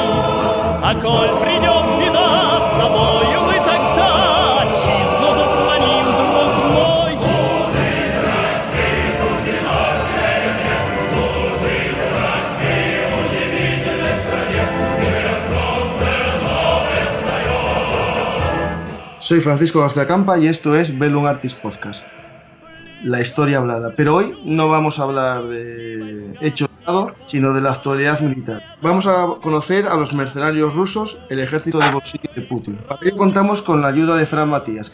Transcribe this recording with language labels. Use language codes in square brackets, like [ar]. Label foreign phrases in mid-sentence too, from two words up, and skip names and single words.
[ru] А коль придет беда, с собою мы тогда отчизну заслоним, друг мой. Служить России суждено впереди, служить России в удивительной стране, мира солнце новое встает. [es] Soy Francisco García Campa y esto es Bellum Artis Podcast, la historia hablada. Pero hoy no vamos a hablar de hechos, sino de la actualidad militar. Vamos a conocer a los mercenarios rusos, el ejército de bolsillo de Putin. Para ello contamos con la ayuda de Fran Matías.